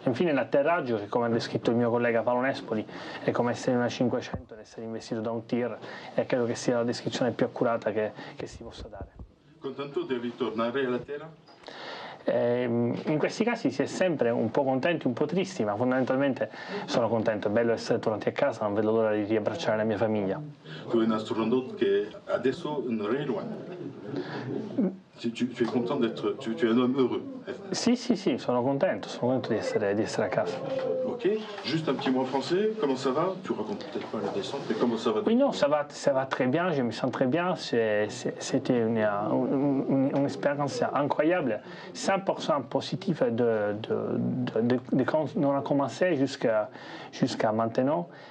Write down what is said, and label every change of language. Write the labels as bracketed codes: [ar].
[it] Infine l'atterraggio, che come ha descritto il mio collega Paolo Nespoli, è come essere in una 500 ed essere investito da un tir, e credo che sia la descrizione più accurata che si possa dare. Contento di ritornare alla Terra? In questi casi si è sempre un po' contenti, un po' tristi, ma fondamentalmente sono contento, è bello essere tornati a casa, non vedo l'ora di riabbracciare la mia famiglia. [fr] Tu es un astronaute [it] che adesso non è [fr] loin. Tu es content d'être, tu es un homme heureux. [it] Sì, sono contento di essere a casa. [fr] Ok, juste un petit mot en français, comment ça va? Tu racontes peut-être pas la descente, mais comment ça va? Oui, non, ça va très bien, je me sens très bien. C'était une expérience incroyable, 100% positive de quand on a commencé jusqu'à maintenant.